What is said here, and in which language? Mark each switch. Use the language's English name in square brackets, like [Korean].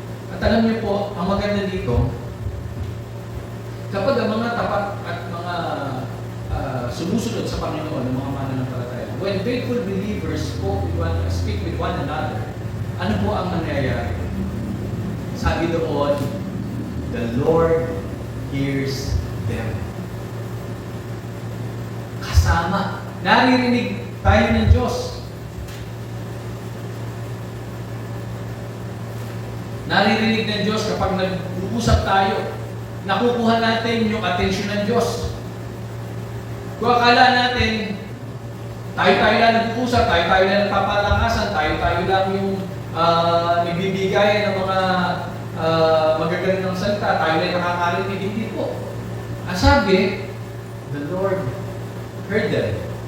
[Filipino] At alam niyo po, ang maganda dito, kapag ang mga tapat at mga sumusunod sa Panginoon ng mga mananampalataya, [English] when faithful believers speak with one another, [Filipino] ano po ang nangyayari? Sabi doon, [English] the Lord hears them. [Filipino] Kasama. Naririnig tayo ng Diyos. Naririnig ng Diyos kapag nag-uusap tayo. Nakukuha natin yung atensyon ng Diyos. Kung akala natin, tayo-tayo lang nag-uusap, tayo-tayo lang nagpapalakasan, tayo-tayo lang yung ibibigay ng mga magagaling ng salita, tayo lang nakakarinig, hindi po. Ang sabi, [English] the Lord heard them.